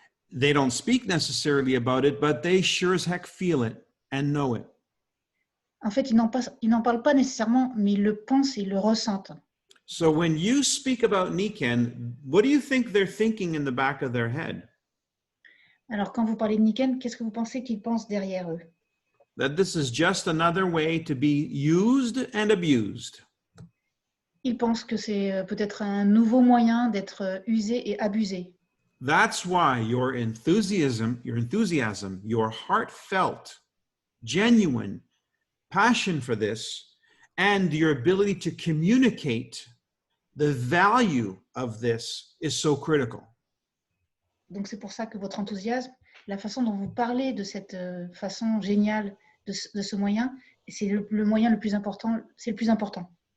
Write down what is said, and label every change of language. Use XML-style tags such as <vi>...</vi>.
<en>They don't speak necessarily about it, but they sure as heck feel it and know it.</en> <fr>En fait, ils n'en parlent pas nécessairement, mais ils le pensent et ils le ressentent.</fr> <en>So when you speak about Niken, what do you think they're thinking in the back of their head?</en> <fr>Alors, quand vous parlez de Niken, qu'est-ce que vous pensez qu'ils pensent derrière eux?</fr> <en>That this is just another way to be used and abused.</en> <fr>Ils pensent que c'est peut-être un nouveau moyen d'être usé et abusé.</fr> <en>That's why your enthusiasm, your heartfelt, genuine passion for this, and your ability to communicate the value of this is so critical.</en> <fr>Donc, c'est pour ça que votre enthousiasme, la façon dont vous parlez de cette façon géniale de ce moyen, c'est le moyen le plus important, c'est le plus important.</fr>